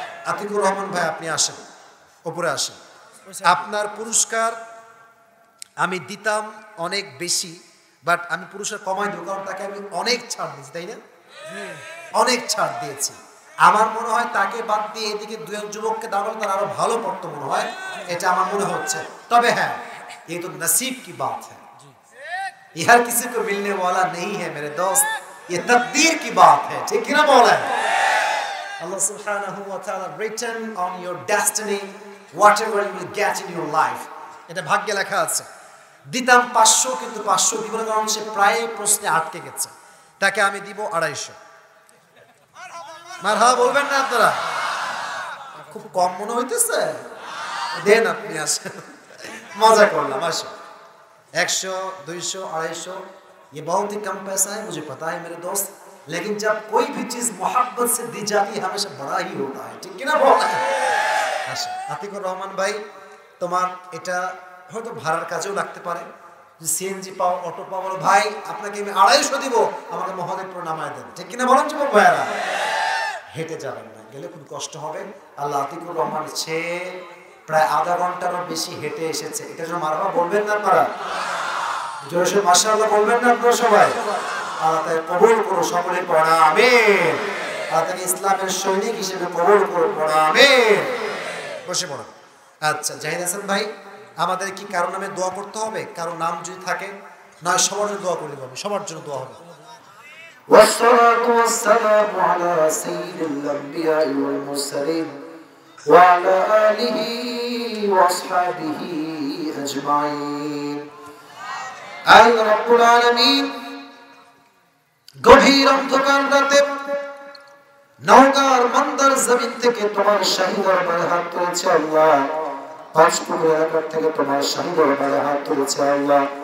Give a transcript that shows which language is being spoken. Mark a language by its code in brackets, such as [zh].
[bn] আতিকুর রহমান ভাই আপনি আসেন, উপরে আসেন। আপনার পুরস্কার আমি দিতাম অনেক বেশি, বাট আমি পুরস্কার কমাই দেবো, কারণ তাকে আমি অনেক ছাড় দিয়েছি, তাই না? অনেক ছাড় দিয়েছি। আমার মনে হয় তাকে বাদ দিয়ে এদিকে 2 যুবককে দাঁড়ালে তার আরো ভালো পড়তো মনে হয়, এটা আমার মনে হচ্ছে। তবে হ্যাঁ, [hi] ये तो नसीब की बात है, ये हर किसी को मिलने वाला नहीं है मेरे दोस्त, ये तकदीर की बात है, ठीक है ना बोलें? [en] Allah subhanahu wa ta'ala written on your destiny whatever you will get in your life, [bn] এটা ভাগ্যে লেখা আছে। দিতাম 500, কিন্তু 500 দিব না, কারণ সে প্রায় প্রশ্নে আটকে গেছে, তাকে আমি দিব 250। মারহাবা বলবেন না আপনারা? খুব কম মনে হইতেছে, দেন আপনি আসেন, मजा करलाम। আসো 100, 200, 250 [hi] ये बहुत ही कम पैसा है, मुझे पता है मेरे दोस्त, लेकिन जब कोई भी चीज मोहब्बत से दी जाती है हमेशा बड़ा ही होता है, ठीक है ना बोल? [bn] আসো আতিকুর রহমান ভাই, তোমার এটা হয়তো ভাড়ার কাজেও লাগতে পারে, সিএনজি পাও, অটো পাও, বলো ভাই আপনাকে আমি 250 দিব, আমাকে মহাদেবপুর নামায় দেন, ঠিক কিনা বলেন যুবক ভাইরা? হেঁটে যাবেন না, গেলে খুব কষ্ট হবে। আল্লাহ আতিকুর রহমান সে প্রায় আধা ঘন্টারও বেশি হেঁটে এসেছে, এটা জন্য মারহাবা বলবেন না আপনারা? জোরে মাশাআল্লাহ বলবেন না আপনারা সবাই? আল্লাহ তাকে কবুল করো, সকলে পড়া আমিন। আল্লাহ তাকে ইসলামের সৈনিক হিসেবে কবুল করো, পড়া আমিন। বসে পড়ো। আচ্ছা জাহিদ হাসান ভাই, আমাদের কি কারো নামে দোয়া করতে হবে? কারো নাম যদি থাকে, নয় সবার জন্য দোয়া করে দেবো আমি, সবার জন্য দোয়া হবে। [ar] والصلاة والسلام على سيد الأنبياء والمرسلين وعلى آله وأصحابه أجمعين। [bn] আয় রব্বুল আলামিন, গভীর অন্ধকার রাতে নওগাঁর মন্দার জমিন থেকে তোমার শাহী দরবারে হাত তুলেছে আল্লাহ, পাঁচপুর এলাকার থেকে তোমার শাহী দরবারে হাত তুলেছে আল্লাহ।